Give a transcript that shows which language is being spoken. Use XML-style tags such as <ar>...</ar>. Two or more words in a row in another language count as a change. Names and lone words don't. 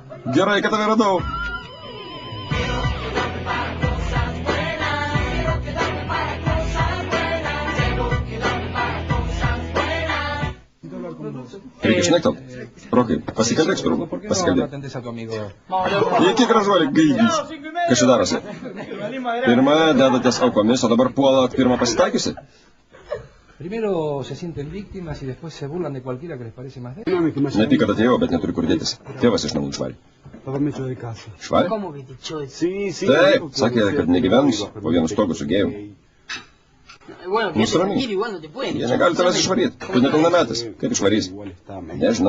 <lt>Gerai, kad tave radau. Reikia šnektelt. Rokai, pasikalbėk su draugu. Pasikalbėk. Iki gražuolį gaidys. Kas čia darosi? Pirma dedatės aukomis, o dabar puolat pirmą pasitaikiusi?</lt> <es>Primero se sienten víctimas y después se burlan de cualquiera que les parece más débil.</es> <lt>Nepyk, kad atėjau, bet neturi kur dėtis. Tėvas iš namų išvarė. Išvarė? Taip, sakė, kad negyvens, po vienu stogu su gėju. Nusiramink. Jie negali tavęs išvaryti. Tu nepilnametis. Kaip išvarys? Nežinau.</lt>